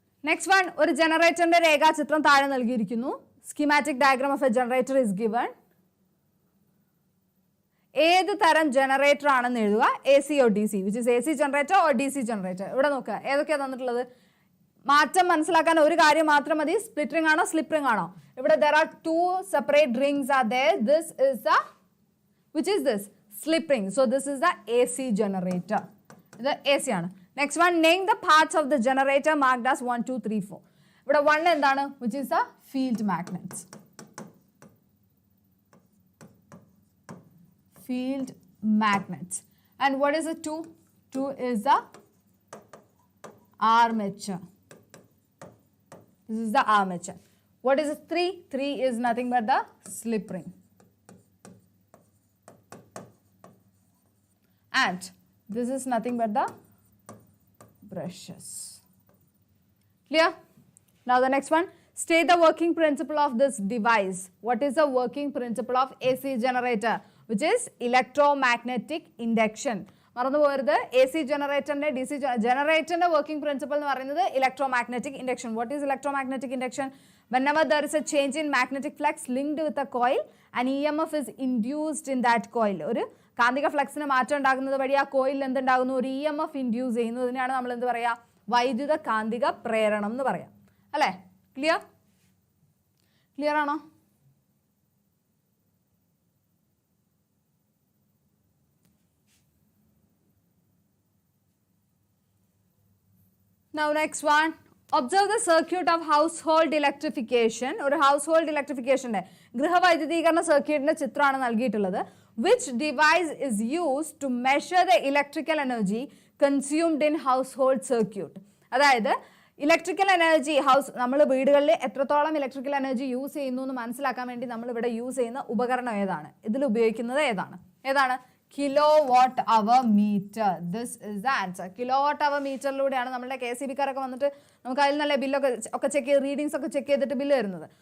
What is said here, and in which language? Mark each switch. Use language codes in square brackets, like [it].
[ml] Next one, ഒരു ജനറേറ്ററിന്റെ രേഖാചിത്രം താഴെ നൽകിയിരിക്കുന്നു. [en] Schematic diagram of a generator is given. [ml] ഏത് തരം ജനറേറ്റർ ആണെന്ന് എഴുതുക, [en] A C or D C, which is A C generator or D C generator. [ml] ഇവിടെ നോക്കുക ഏതൊക്കെയാണ് തന്നിട്ടുള്ളത്. മാറ്റം മനസ്സിലാക്കാൻ ഒരു കാര്യം മാത്രം മതി, സ്പ്ലിറ്റ് റിംഗ് ആണോ സ്ലിപ്പ് റിംഗ് ആണോ. ഇവിടെ [en] there are two separate rings are there. This is the, which is this, slip ring. So this is the AC generator. The AC ആണ്. Next one, name the parts of the generator marked as 1, 2, 3, 4. [ml] ഇവിടെ 1 എന്താണ്, [en] which is the field magnets. Field magnets. And what is the 2? 2 is the armature. This is the armature. What is the 3? 3 is nothing but the slip ring. And this is nothing but the brushes. Clear? Now the next one, state the working principle of this device. What is the working principle of AC generator? Which is electromagnetic induction. [ml] മറന്നു പോകരുത്, A C ജനറേറ്ററിന്റെ D C ജനറേറ്ററിന്റെ working principal എന്ന് പറയുന്നത് electromagnetic induction. [en] What is electromagnetic induction? Whenever there is a change in magnetic flux linked with a coil, an EMF is induced in that coil. [ml] ഒരു കാന്തിക ഫ്ലക്സിന് മാറ്റം ഉണ്ടാകുന്നത് വഴി ആ കോയിലിൽ എന്തുണ്ടാകുന്നു, ഒരു EMF ഇൻഡ്യൂസ് ചെയ്യുന്നതിനാണ് നമ്മൾ എന്ത് പറയുക, വൈദ്യുത കാന്തിക പ്രേരണം എന്ന് പറയാം. അല്ലേ? ക്ലിയർ? ക്ലിയർ ആണോ? [en] Now next one. Observe the circuit of household electrification. [ml] ഒരു household electrification ഗൃഹവൈദ്യുതീകരണ സർക്യൂട്ടിന്റെ ചിത്രമാണ് നൽകിയിട്ടുള്ളത്. [en] Which device is used to measure the electrical energy consumed in household circuit? [ml] അതായത് ഇലക്ട്രിക്കൽ എനർജി നമ്മൾ വീടുകളിൽ എത്രത്തോളം ഇലക്ട്രിക്കൽ എനർജി യൂസ് ചെയ്യുന്നു എന്ന് മനസ്സിലാക്കാൻ വേണ്ടി നമ്മൾ ഇവിടെ യൂസ് ചെയ്യുന്ന ഉപകരണം ഏതാണ്? ഇതിൽ ഉപയോഗിക്കുന്നത് ഏതാണ്? Kilo watt our metre. [en] This is the answer. [ml] Kilo watt അവർ മീറ്ററിലൂടെയാണ് നമ്മുടെ KCB-കാരൊക്കെ വന്നിട്ട് നമുക്ക് അതിൽ നല്ല ബില്ലൊക്കെ ചെക്ക് ചെയ്ത് റീഡിങ്സ് ഒക്കെ ചെക്ക് ചെയ്തിട്ട് ബില്ല് വരുന്നത്.